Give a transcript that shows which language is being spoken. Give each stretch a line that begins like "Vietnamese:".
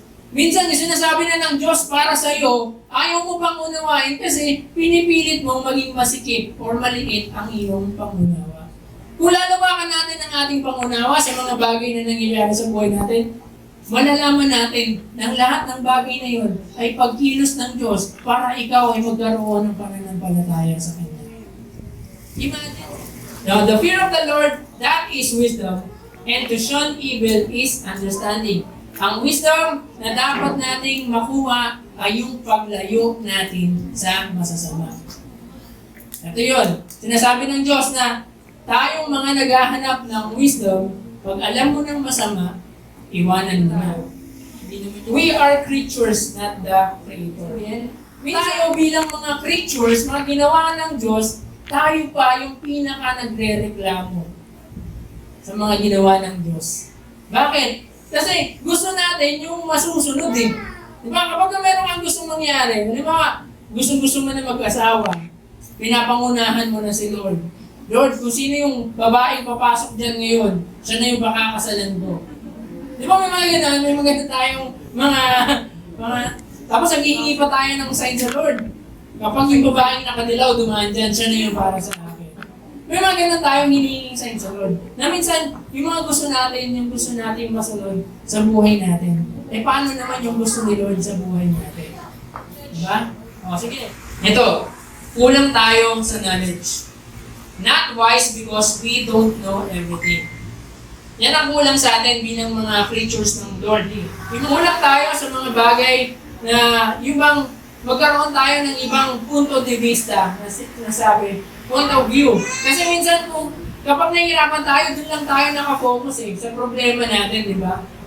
Filipino: Minsan, sinasabi na ng Diyos para sa iyo, ayaw mo pang unawain kasi pinipilit mong maging masikip or maliit ang iyong pangunawa. Kung lalawakan natin ang ating pangunawa sa mga bagay na nangyayari sa buhay natin, malalaman natin na lahat ng bagay na yun ay pagkilos ng Diyos para ikaw ay magkaroon ng pananampalataya sa Kanya.
English: Imagine. Now, the fear of the Lord, that is wisdom, and to shun evil is understanding.
Filipino: Ang wisdom na dapat nating makuha ay yung paglayo natin sa masasama. Ito yun. Sinasabi ng Diyos na tayong mga naghahanap ng wisdom, pag alam mo ng masama, iwanan mo na.
English: We are creatures, not the Creator.
Filipino: Tayo bilang mga creatures, mga ginawa ng Diyos, tayo pa yung pinaka nagre-reklamo sa mga ginawa ng Diyos. Bakit? Kasi gusto natin yung masusunod eh. Di ba? Kapag meron kang gusto mangyari, di ba? Gusto mo na mag-asawa, pinapangunahan mo na si Lord. Lord, kung sino yung babaeng papasok dyan ngayon, siya na yung pakakasalan ko. Di ba may mga ganun? May mga tayong mga tapos naghihingi pa tayo ng sign sa Lord. Kapag yung babaeng nakadilaw, dumaan dyan, siya na yung para sa akin. May mga ganun tayong hinihinging sign sa Lord. Na minsan, yung mga gusto natin, yung gusto natin masunod sa buhay natin. Eh paano naman yung gusto ni Lord sa buhay natin? Diba? O sige. Ito, kulang tayo sa knowledge.
English: Not wise because we don't know everything.
Filipino: Yan ang kulang sa atin bilang mga creatures ng Lord. Kulang tayo sa mga bagay na yung bang magkaroon tayo ng ibang punto de vista na nasabi,
English: point of view.
Filipino: Kasi minsan kapag nahihirapan tayo, dun lang tayo nakafocus sa problema natin, di ba?